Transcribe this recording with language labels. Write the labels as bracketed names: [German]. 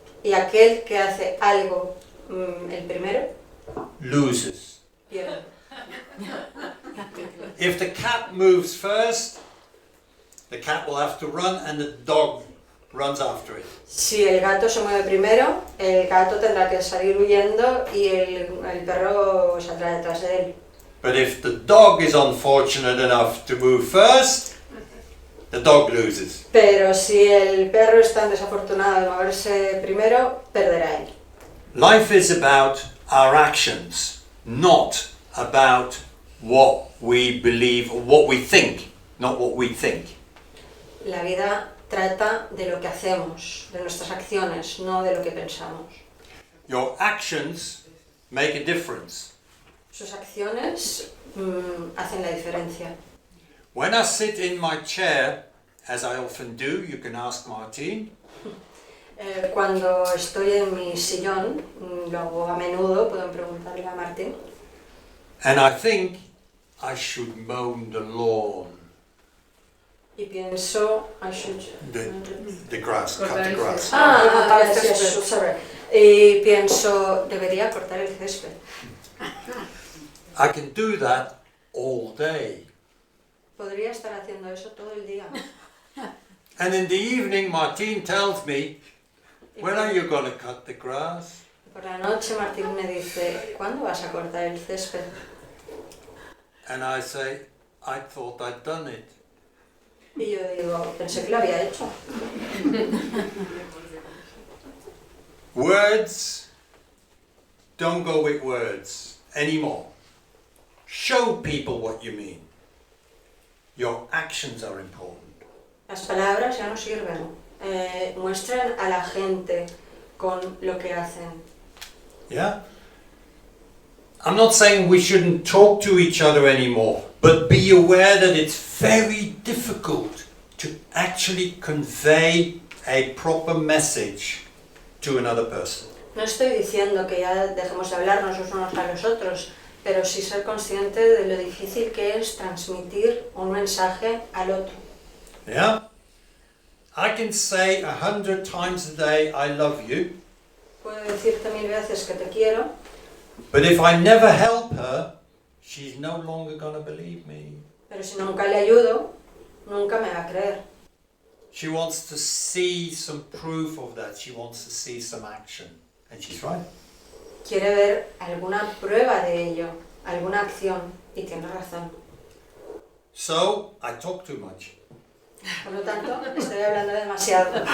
[Spanish] Y aquel que hace algo el primero, [English] loses. [Spanish] pierde. [English] If the cat moves first, the cat will have to run and the dog runs after it. [Spanish] Si el gato se mueve primero, el gato tendrá que salir huyendo y el perro saldrá detrás de él. [English] But if the dog is unfortunate enough to move first, the dog loses. [Spanish] Pero si el perro es tan desafortunado de moverse primero, perderá él. [English] Life is about our actions, not about what we believe or what we think, not what we think. [Spanish] La vida trata de lo que hacemos, de nuestras acciones, no de lo que pensamos. [English] Your actions make a difference. [Spanish] Sus acciones hacen la diferencia. [English] When I sit in my chair, as I often do, you can ask Martine, [Spanish] Cuando estoy en mi sillón, lo hago a menudo, pueden preguntarle a Martín, [English] and I think I should mow the lawn, [Spanish] y pienso, [English] the grass, cut the grass. sorry. [Spanish] Y pienso, debería cortar el césped. [English] I can do that all day. [Spanish] Podría estar haciendo eso todo el día. [English] And in the evening, Martine tells me, when are you going to cut the grass? [Spanish] Por la noche Martín me dice, ¿cuándo vas a cortar el césped? [English] And I say, I thought I'd done it. [Spanish] Y yo digo, pensé que lo había hecho. [English] Words don't go with words anymore. Show people what you mean. Your actions are important. [Spanish] Las palabras ya no sirven. Muestren a la gente con lo que hacen. [English] Yeah? I'm not saying we shouldn't talk to each other anymore, but be aware that it's very difficult to actually convey a proper message to another person. [Spanish] No estoy diciendo que ya dejemos de hablarnos los unos a los otros, pero sí ser consciente de lo difícil que es transmitir un mensaje al otro. [English] Yeah? I can say 100 times a day, I love you. [Spanish] Puedo decirte 1000 veces que te quiero, [English] But if I never help her, she's no longer going to believe me. [Spanish] pero si nunca le ayudo, nunca me va a creer. [English] She wants to see some proof of that. She wants to see some action. And she's right. [Spanish] Quiere ver alguna prueba de ello, alguna acción, y tiene razón. [English] So, I talk too much. [Spanish] Por lo tanto, estoy hablando demasiado.